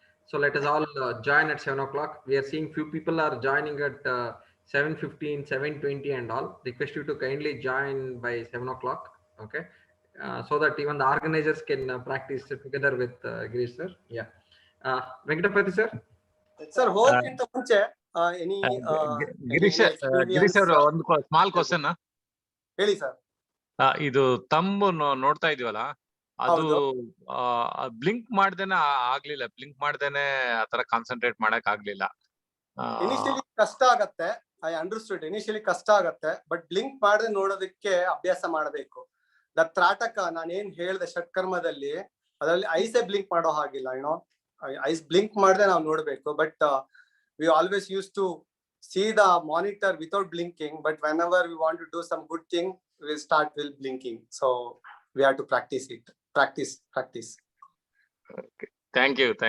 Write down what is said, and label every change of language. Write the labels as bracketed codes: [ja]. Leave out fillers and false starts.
[en] So let us all join at 7 o'clock. We are seeing few people are joining at 7:15, 7:20 and all. Request you to kindly join by 7 o'clock. Okay. So that even the organizers can practice together with Girish sir. Yeah. Venkatapati sir. [kn] Sir, ಹೋಗಕ್ಕಿಂತ ಮುಂಚೆ any Girish ಅವ್ರ ಒಂದು small question. ಹೇಳಿ sir. ಇದು ತಂಬು ನೋಡ್ತಾ ಇದೀವಲ್ಲ, ಅದು blink ಮಾಡ್ದೇನೆ ಆಗ್ಲಿಲ್ಲ. Blink ಮಾಡ್ದೇನೆ ಆತರ ಕಾನ್ಸಂಟ್ರೇಟ್ ಮಾಡಕ್ ಆಗ್ಲಿಲ್ಲ. ಇನಿಷಿಯಲಿ ಕಷ್ಟ ಆಗತ್ತೆ. [en] I understood. [kn] ಇನಿಷಿಯಲಿ ಕಷ್ಟ ಆಗತ್ತೆ, ಬಟ್ ಬ್ಲಿಂಕ್ ಮಾಡದೆ ನೋಡೋದಕ್ಕೆ ಅಭ್ಯಾಸ ಮಾಡಬೇಕು. ದ ತ್ರಾಟಕ ನಾನು ಏನ್ ಹೇಳ್ದೆ ಷಟ್ಕರ್ಮದಲ್ಲಿ, ಅದರಲ್ಲಿ ಐಸೇ ಬ್ಲಿಂಕ್ ಮಾಡೋ ಹಾಗಿಲ್ಲ. ಐಸ್ ಬ್ಲಿಂಕ್ ಮಾಡದೆ ನಾವು ನೋಡ್ಬೇಕು. [en] But we always use to see the monitor without blinking, but whenever we want to do some good thing, we start with blinking. So we have to practice it. Practice. Okay. Thank you.